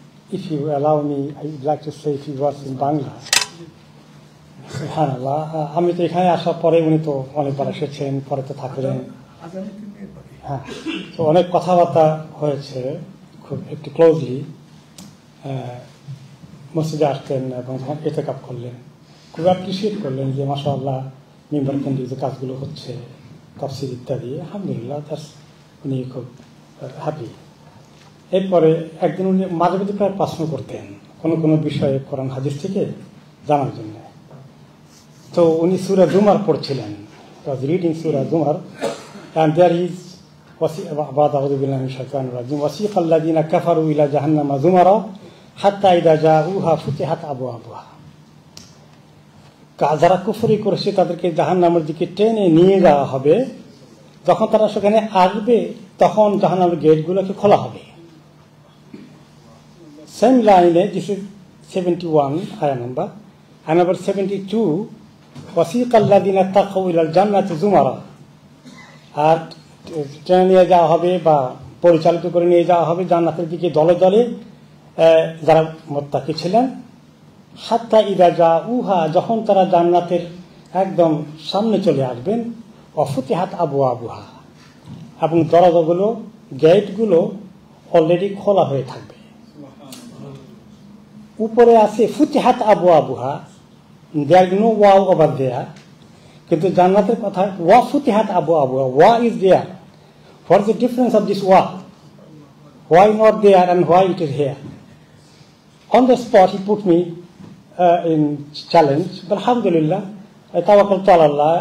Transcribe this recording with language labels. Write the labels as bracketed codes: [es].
[en] If you allow me, I would like to say a few words in Bangla. [ar] Subhanallah. [bn] আমি তো এখানে আসার পরে উনি তো অনেকবার এসেছেন, পরে তো থাকলেন। হ্যাঁ, তো অনেক কথাবার্তা হয়েছে খুব একটু ক্লোজলি। মসজিদে আসতেন এবং যখন ইতিকাফ করলেন খুব অ্যাপ্রিসিয়েট করলেন যে মাশাআল্লাহ মিম্বার কেন্দ্রিক যে কাজগুলো হচ্ছে তাফসীর ইত্যাদি আলহামদুলিল্লাহ উনি খুব হ্যাপি। এরপরে একদিন উনি মাঝে মাঝে প্রায় প্রশ্ন করতেন কোনো বিষয়ে কোরআন হাদিস থেকে জানার জন্য। তো উনি সূরা জুমার [ar] পড়ছিলেন, রিডিং সূরা জুমার, [en] and there is [ar] بعد أعوذ بالله من الشيطان الرجيم وسيق الذين كفروا إلى جهنم زمرا حتى إذا جاءوها فتحت أبوابها। [bn] যারা কুফরি করেছে তাদেরকে জাহান্নামের দিকে টেনে নিয়ে যাওয়া হবে, যখন তারা সেখানে আসবে তখন জাহান্নামের গেটগুলোকে খোলা হবে। সেম লাইনে, [en] this is 71 আয়া number, and number 72 [ar] وسيق الذين اتقوا إلى الجنة زمرا, [bn] আর টেনে নিয়ে যাওয়া হবে বা পরিচালিত করে নিয়ে যাওয়া হবে জান্নাতের দিকে দলে দলে যারা মুত্তাকি ছিলেন। [ar] হাত্তা ইদা জাউহা, [bn] যখন তারা জান্নাতের একদম সামনে চলে আসবেন, [ar] অফুতিহাত আবওয়াবুহা, [bn] এবং দরজাগুলো গেটগুলো অলরেডি খোলা হয়ে থাকবে। উপরে আছে [ar] ফুতিহাত আবওয়াবুহা, [en] there is no ওয়াও over there, [bn] কিন্তু জান্নাতের কথা [ar] ওয়া ফুতিহাত আবওয়াবুহা, [en] ওয়া is there. What is the difference of this ওয়া? Why not there and why it is here? On the spot he put me in challenge, but alhamdulillah, I tawakkal to Allah.